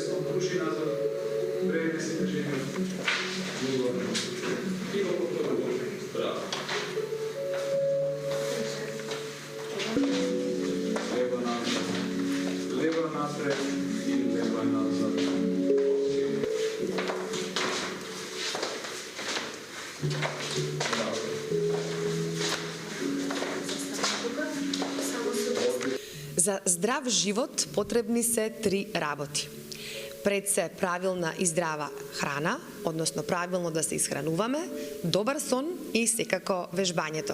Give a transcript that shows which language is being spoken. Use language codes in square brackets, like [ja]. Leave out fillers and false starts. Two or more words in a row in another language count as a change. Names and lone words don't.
[sr] руши назад, пrenesi težine, i oko toga može. Bravo. Leva napred i leva nazad. [mk] За здрав живот потребни се 3 работи. Пред се правилна и здрава храна, односно правилно да се исхрануваме, добар сон и секако вежбањето.